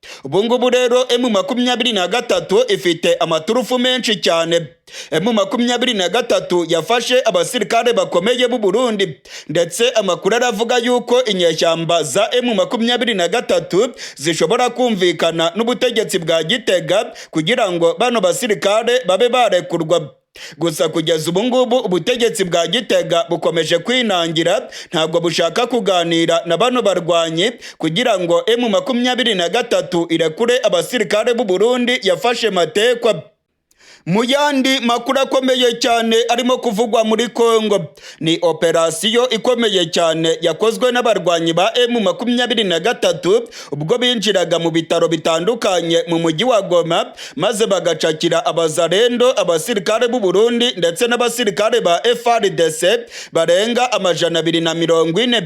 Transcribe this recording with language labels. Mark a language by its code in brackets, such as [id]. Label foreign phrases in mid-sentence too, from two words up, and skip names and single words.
[rw] ubu ngubu rero M23 ifite amaturufu menshi cyane. M23 yafashe abasirikare bakomeye b'u Burundi, ndetse amakuru aravuga yuko inyeshyamba za M23 zishobora kumvikana n'ubutegetsi bwa Gitega kugira ngo bano basirikare babe barekurwa. Gusa kugeza ubu ngubu ubutegetsi bwa Gitega bukomeje kwinangira, ntabwo bushaka kuganira na bano barwanyi kugira ngo M23 irekure abasirikare b'u Burundi yafashe matekwa. Mu yandi makuru akomeye cyane arimo kuvugwa muri Kongo, ni operasiyo ikomeye cyane yakozwe n'abarwanyi ba M23 ubwo binjiraga mu bitaro bitandukanye mu mujyi wa Goma, maze bagacakira abazarendo, abasirikare b'u Burundi ndetse n'abasirikare ba FARDC barenga 240.